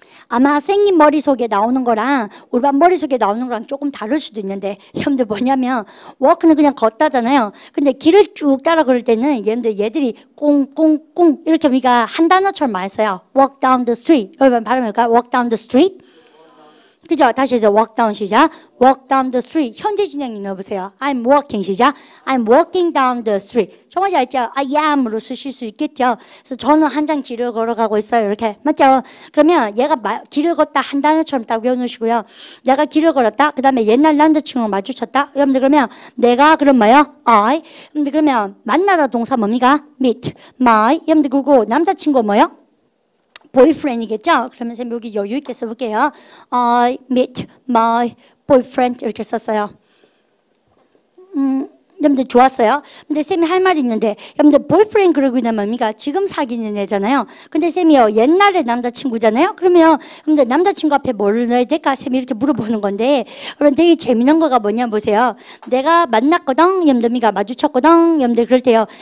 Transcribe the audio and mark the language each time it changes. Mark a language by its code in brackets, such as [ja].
[ko] 아마 쌤님 머릿속에 나오는 거랑 우리 반 머릿속에 나오는 거랑 조금 다를 수도 있는데 여러분들 뭐냐면 walk는 그냥 걷다잖아요. 근데 길을 쭉 따라 걸을 때는 얘들이 꿍꿍꿍 이렇게 우리가 한 단어처럼 많이 써요. [en] walk down the street. [ko] 여러분 발음할까요? [en] walk down the street. [ko] 그죠? 다시 해서 walk down 시작. [en] walk down the street. [ko] 현재 진행 넣어보세요. [en] I'm walking [ko] 시작. [en] I'm walking down the street. [ko] 정말 잘 알죠? I am으로 쓰실 수 있겠죠? 그래서 저는 한장 길을 걸어가고 있어요. 이렇게. 맞죠? 그러면 얘가 길을 걷다 한 단어처럼 딱 외워놓으시고요. 내가 길을 걸었다. 그 다음에 옛날 남자친구랑 마주쳤다. 여러분들 그러면 내가 그럼 뭐요? [en] I. [ko] 여러분들 그러면 만나다 동사 뭡니까? [en] meet. my. [ko] 여러분들 그리고 남자친구 뭐요? boyfriend이겠죠? 그러면 쌤 여기 여유 있게 써볼게요. [en] I meet my boyfriend [ko] 이렇게 썼어요. 여러분들 좋았어요. 근데 쌤이 할 말이 있는데, 여러분들 boyfriend 그러고 있는 뭡니까? 지금 사귀는 애잖아요. 근데 쌤이요, 옛날에 남자친구잖아요. 그러면 여러분들 남자친구 앞에 뭘 넣어야 될까? 쌤이 이렇게 물어보는 건데, 여러분 되게 재미난 거가 뭐냐 보세요. 내가 만났거든, 여러분들이가 마주쳤거든, 여러분들 그럴 때요.